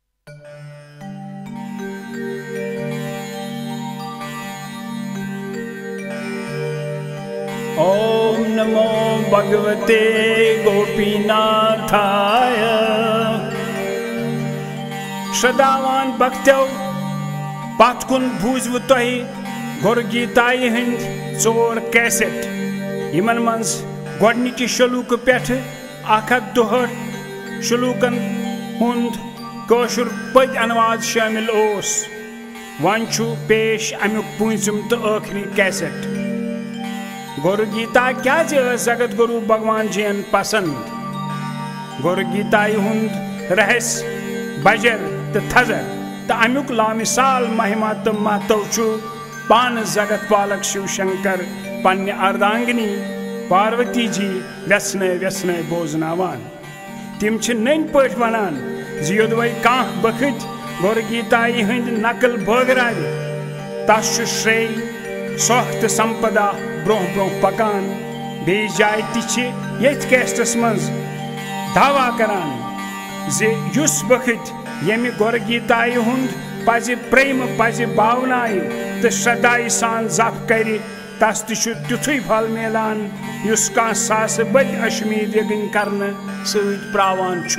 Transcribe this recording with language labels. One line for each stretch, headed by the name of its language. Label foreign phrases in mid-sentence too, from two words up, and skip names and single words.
Sanskrit: ओम नमो भगवते गोपीनाथाय।
Kashmiri: श्रद्धावान भक्तों, पत कुन बूझव तुहि गुरु गीताई हंद 4 कैसेट। इमन मज गोडनिकि शलूक पेठ 162 शलूकन हुंद कौशुर पद अनुवाद शामिल ओस। वन छु पेश अमुक 5th तो आखिरी कैसेट। गुरु गीता क्या जगत गुरु भगवान जीन पसंद। गुरु गीताई हुंद रहस्य बजर तो थजर तो अमुक लामिसाल महिमा तो महत्व छु पान जगत पालक शिव शंकर पन्ने अर्धांगिनी पार्वती जी व्यसने व्यसने बोजनावान। तिम छ नन पठ वनान जियोद वै काह बखत गुरु गीताई हंद नकल बगराव तस छु श्रेय सोख संपदा ब्रोह ब्रोह पकान। बेस जाय यथ कैस्टस मज दावा करान जे युस बखत यमि गुरु गीताई हुंद पज प्रेम पज भावनाय तो श्रद्धाई सान जप कर तस तुथु फल मिलान युस कह सास बद अशमीद यगन करने सत प्रावान छु।